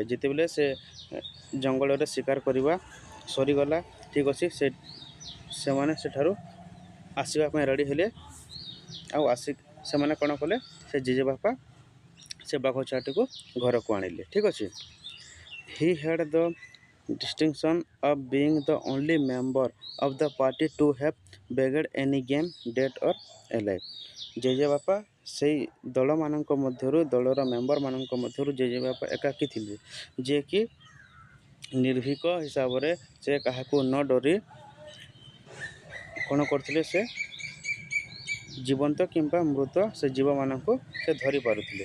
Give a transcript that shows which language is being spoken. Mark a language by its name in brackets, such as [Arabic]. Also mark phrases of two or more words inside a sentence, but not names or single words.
[Odia] ଯେତେବେଳେ ସେ ଜଙ୍ଗଲରେ ଶିକାର କରିବା ସରିଗଲା, ଠିକ୍ ଅଛି, ସେମାନେ ସେଠାରୁ ଆସିବା ପାଇଁ ରେଡ଼ି ହେଲେ। ଆଉ ସେମାନେ କ'ଣ କଲେ, ସେ ଜେଜେବାପା ସେ ବାଘ ଛୁଆଟିକୁ ଘରକୁ ଆଣିଲେ। ଠିକ୍ ଅଛି। [English] he had the distinction of being the only member of the party to have begged any game dead or alive। [Odia] ଜେଜେବାପା ସେଇ ଦଳମାନଙ୍କ ମଧ୍ୟରୁ, ଦଳର ମେମ୍ବରମାନଙ୍କ ମଧ୍ୟରୁ ଜେଜେବାପା ଏକାକୀ ଥିଲେ, ଯିଏକି ନିର୍ଭୀକ ହିସାବରେ ସେ କାହାକୁ ନ ଡରି କ'ଣ କରୁଥିଲେ, ସେ ଜୀବନ୍ତ କିମ୍ବା ମୃତ ସେ ଜୀବମାନଙ୍କୁ ସେ ଧରି ପାରୁଥିଲେ।